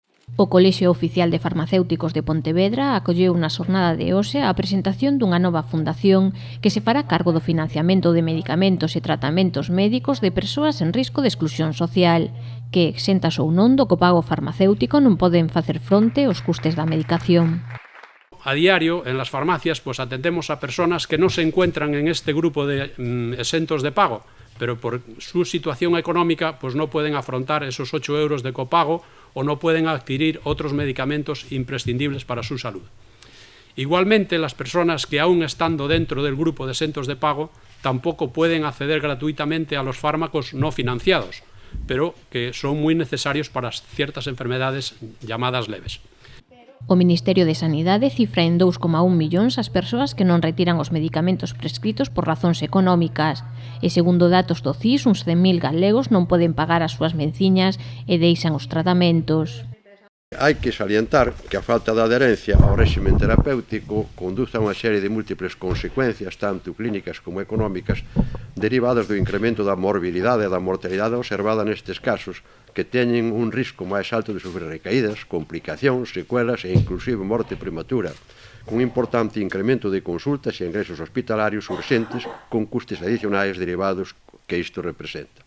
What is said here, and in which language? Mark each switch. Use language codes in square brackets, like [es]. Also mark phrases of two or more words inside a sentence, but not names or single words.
[gl] O Colexio Oficial de Farmacéuticos de Pontevedra acolleu na xornada de hoxe a presentación dunha nova fundación que se fará cargo do financiamento de medicamentos e tratamentos médicos de persoas en risco de exclusión social, que, exentas ou non do copago farmacéutico, non poden facer fronte aos custes da medicación. [es] A diario, en las farmacias, pues atendemos a personas que no se encuentran en este grupo de exentos de pago, pero por su situación económica pues no pueden afrontar esos 8 euros de copago o no pueden adquirir otros medicamentos imprescindibles para su salud. Igualmente, las personas que aún estando dentro del grupo de exentos de pago tampoco pueden acceder gratuitamente a los fármacos no financiados, pero que son muy necesarios para ciertas enfermedades llamadas leves. [gl] O Ministerio de Sanidade cifra en 2,1 millóns as persoas que non retiran os medicamentos prescritos por razóns económicas e, segundo datos do CIS, uns 100.000 galegos non poden pagar as súas venciñas e deixan os tratamentos. Hai que salientar que a falta de adherencia ao réximen terapéutico conduce a unha serie de múltiples consecuencias, tanto clínicas como económicas, derivadas do incremento da morbilidade e da mortalidade observada nestes casos, que teñen un risco máis alto de sufrir recaídas, complicacións, secuelas e inclusive morte prematura, cun importante incremento de consultas e ingresos hospitalarios urxentes con custes adicionais derivados que isto representa.